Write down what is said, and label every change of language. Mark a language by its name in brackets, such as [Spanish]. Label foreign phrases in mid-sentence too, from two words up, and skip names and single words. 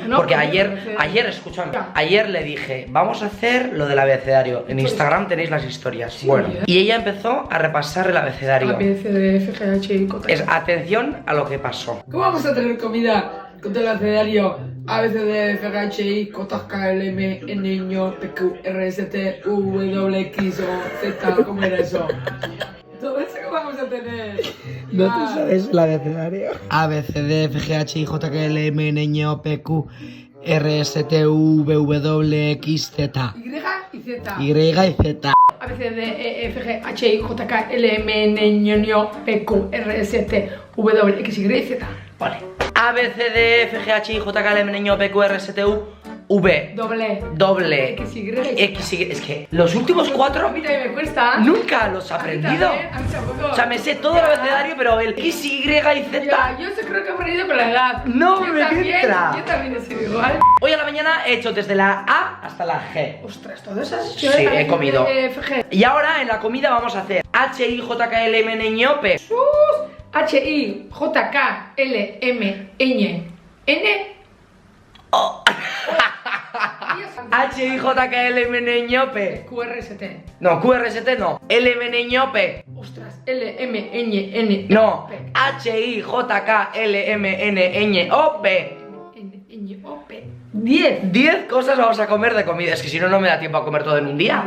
[Spanish] ¿no? porque ayer, escúchame, ayer le dije, vamos a hacer lo del abecedario. En Instagram tenéis las historias. Sí, bueno, y ella empezó a repasar el abecedario. A, B, C, D, F, G, H, I, J, K. Es atención a lo que pasó. ¿Cómo vamos a tener comida con todo el abecedario? A, B, C, D, F, G, H, I, J, K, L, M, N, Ñ, P, Q, R, S, T, U, W, X, O, Z. ¿Cómo era eso? Todo eso que vamos a tener. ¿No te sabes el abecedario? A, B, C, D, F, G, H, I, J, K, L, M, N, Ñ, P, Q, R, S, T, U, W, X, Z. Y y Z. Y y Z. A, B, C, D, E, F, G, H, I, J, K, L, M, N, Ñ, P, Q, R, S, T, W, X, Y, Z. Vale. A, B, C, D, F, G, H, I, J, K, L, M, N, P, Q, R, S, T, U, V. Doble. X, Y. X, Y. Es que los últimos 4 a mí también me cuesta. nunca los he aprendido. A mí tampoco. O sea, me sé todo el abecedario, pero el X, Y y Z. Ya, yo creo que he aprendido con la edad. No Yo me también, entra. Yo también he sido igual. Hoy a la mañana he hecho desde la A hasta la G. Ostras, todo eso es. Sí, he comido. F, G. Y ahora en la comida vamos a hacer H, I, J, K, L, M, N, Ñ, P. H, I, J, K, L, M, Ñ, N. H, I, J, K, L, M, N, Ñ, P. Q, R, S, T. No, Q, R, S, T no. L, M, N, Ñ, P. Ostras, L, M, Ñ, N. No. P. H, I, J, K, L, M, N, Ñ, O, P. N, Ñ, O, P. 10. 10 cosas vamos a comer de comida. Es que si no, no me da tiempo a comer todo en un día.